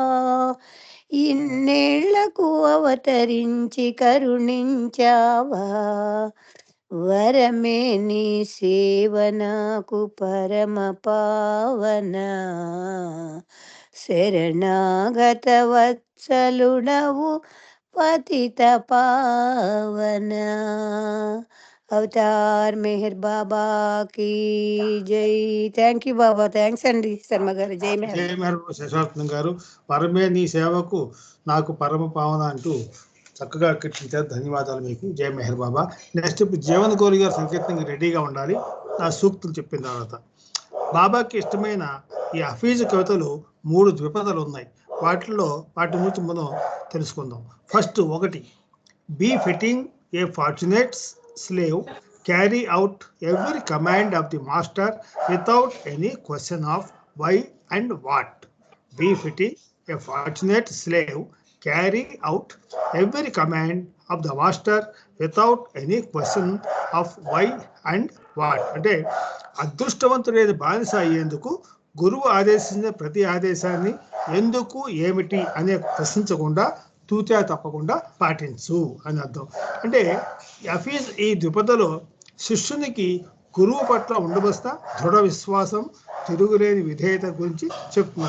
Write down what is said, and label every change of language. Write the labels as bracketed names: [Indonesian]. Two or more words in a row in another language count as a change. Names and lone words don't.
[Telugu] ఇన్నేళ్లకు అవతరించి కరుణించావా వరమే నీ సేవ నాకు పరమ పావన శరణాగత వత్సలుడవు పతిత పావన అవతార్ మెహర్ బాబా की జై. [English] thank you [Telugu] బాబా. థ్యాంక్స్ అండి శర్మ గారు. జై మెహర్. జై మెహర్ శేషాత్మ గారు. పరమే నీ సేవకు నాకు పరమ పావన అంటూ చక్కగా కీర్తించారు. ధన్యవాదాలు మీకు. జై మెహర్ బాబా. నెక్స్ట్ ఇప్పుడు జీవన్ గౌరి గారు సంకీర్తనకి రెడీగా ఉండాలి. ఆ సూక్తులు చెప్పిన తర్వాత బాబాకి ఇష్టమైన ఈ హఫీజ్ కవితలు 3 ద్విపదలు ఉన్నాయి. వాటి గురించి మనం తెలుసుకుందాం. ఫస్ట్ ఒకటి, [English] be fitting a fortunate slave, carry out every command of the master without any question of why and what. Be fitting a fortunate slave, carry out every command of the master without any question of why and what. [Telugu] అంటే అదృష్టవంతుడైన బానిస అయ్యేందుకు గురువు ఆదేశించిన ప్రతి ఆదేశాన్ని ఎందుకు ఏమిటి అనే ప్రశ్నించకుండా తూచా తప్పకుండా పాటించు అని అర్థం. అంటే హఫీజ్ ఈ ద్విపదలో శిష్యునికి గురువు పట్ల ఉండవలసిన దృఢ విశ్వాసం, తిరుగులేని విధేయత గురించి చెప్తున్నారు.